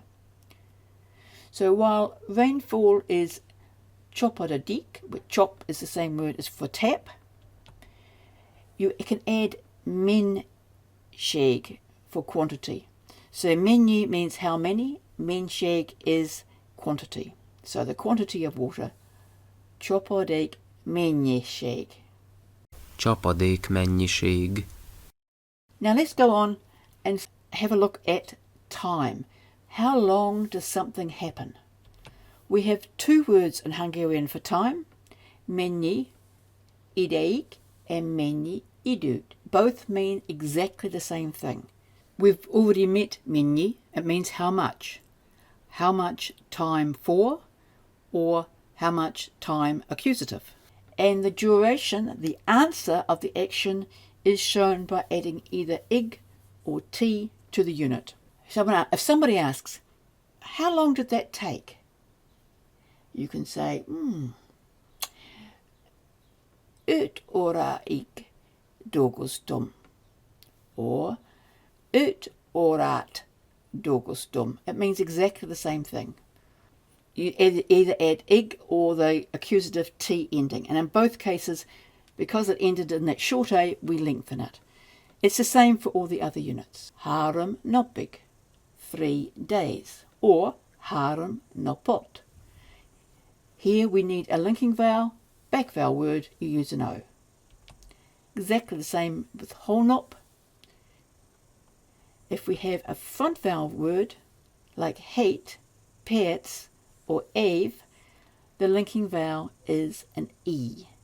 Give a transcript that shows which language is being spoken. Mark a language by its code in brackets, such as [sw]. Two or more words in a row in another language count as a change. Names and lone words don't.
[en] So while rainfall is chopodadik, which chop is the same word as for tap, you can add [hu] men sheg [en] for quantity. So menu means how many, [hu] men sheg [en] is quantity. So the quantity of water, [hu] csopadék mennyiség. Csapadék mennyiség. [en] Now let's go on and have a look at time. How long does something happen? We have two words in Hungarian for time, [hu] mennyi ideig and mennyi időt. [en] Both mean exactly the same thing. We've already met mennyi. It means how much. How much time for, or how much time accusative. And the duration, the answer of the action, is shown by adding either ig or t to the unit. If somebody asks, how long did that take? You can say, [hu] 5 óráig dolgoztam, [en] or [hu] 5 órát dolgoztam. [en] It means exactly the same thing. You either add ig or the accusative t ending. And in both cases, because it ended in that short a, we lengthen it. It's the same for all the other units. [hu] Három napig, [en] 3 days, [hu] or három napot. [en] Here we need a linking vowel, back vowel word, you use an O. Exactly the same with holnop. If we have a front vowel word, like hate, pets, or ave, the linking vowel is an E.